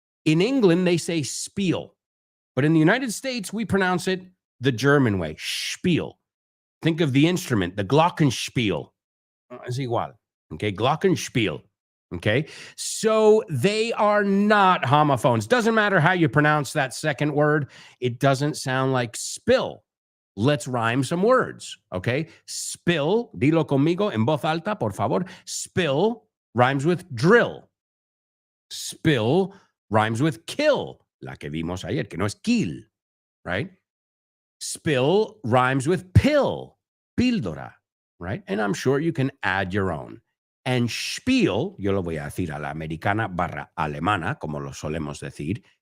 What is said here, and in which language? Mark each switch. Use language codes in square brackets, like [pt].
[en] In England, they say spiel. But in the United States, we pronounce it the German way, spiel. Think of the instrument, the glockenspiel. [es] Es igual. [en] Okay, glockenspiel. Okay, so they are not homophones. Doesn't matter how you pronounce that second word. It doesn't sound like spill. Let's rhyme some words. [es] Okay, spill, dilo conmigo en voz alta, por favor. [en] Spill rhymes with drill. Spill rhymes with kill, [es] la que vimos ayer, que no es [en] kill, right? Spill rhymes with pill, píldora, right? And I'm sure you can add your own. [es] And spiel, yo lo voy a decir a la americana barra alemana, como lo solemos decir.